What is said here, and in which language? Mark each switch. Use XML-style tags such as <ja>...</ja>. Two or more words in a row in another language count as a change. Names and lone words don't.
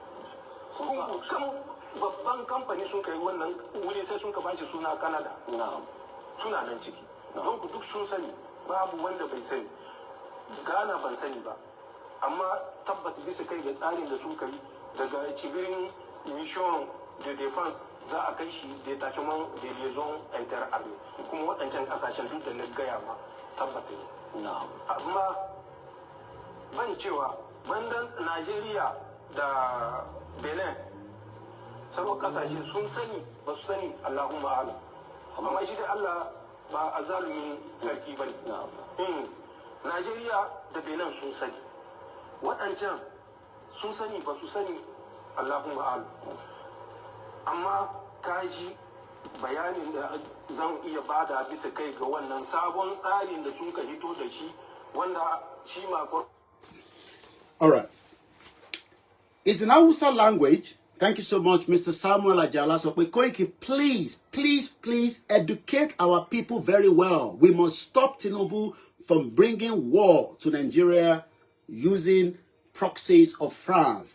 <ha>Babban kamfani sun kai wannan wuri sai sun ka bashi suna Canada. Suna nan ciki. Don ku duk sun sani, babu wanda bai sani. Ghana ban sani ba. Amma tabbata bisa kai da tsarin da sun kai daga cibirin</ha> <fr>mission de defense</fr> <ha>za a kai shi</ha> <fr>detachement de liaison inter-armée.</fr> <ha>Kuma waɗancan ƙasashen duk da na gaya ma tabbata ne. Amma ban cewa bandan Najeriya da Benin sauran kasashe sun sani ba su sani</ha> <ar>اللهم على</ar> <ha>amma shi dai Allah ba a zalumin sarki bane. Najeriya da Benin sun sani waɗancan sun sani ba su sani</ha> <ar>اللهم على</ar> <ha>amma kaji bayanin da zan iya bada bisa kai ga wannan sabon tsarin da sun ka hito da shi wanda shi makon.</ha> <en>All right. It's in Hausa language. Thank you so much, Mr. Samuel Ajala. So, Koiki, please educate our people very well. We must stop Tinubu from bringing war to Nigeria using proxies of France.</en>